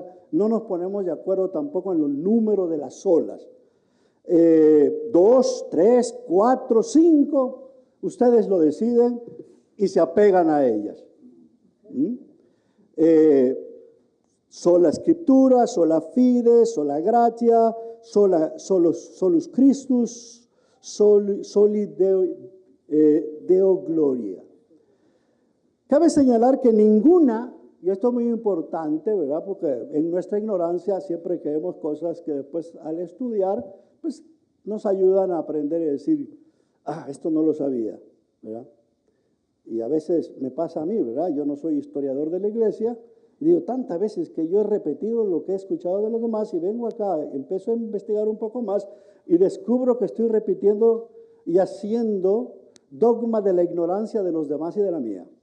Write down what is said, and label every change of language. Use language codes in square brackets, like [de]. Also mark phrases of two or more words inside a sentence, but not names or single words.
[es] No nos ponemos de acuerdo tampoco en los números de las solas. 2, 3, 4, 5, ustedes lo deciden y se apegan a ellas. Sola Escritura, [la] sola fide, sola gratia, solus Christus, soli Deo gloria. [es] Cabe señalar que ninguna, y esto es muy importante, ¿verdad? Porque en nuestra ignorancia siempre creemos cosas que después al estudiar, pues nos ayudan a aprender y decir, esto no lo sabía, ¿verdad? Y a veces me pasa a mí, ¿verdad? Yo no soy historiador de la iglesia, y digo, tantas veces que yo he repetido lo que he escuchado de los demás y vengo acá, empiezo a investigar un poco más y descubro que estoy repitiendo y haciendo dogma de la ignorancia de los demás y de la mía.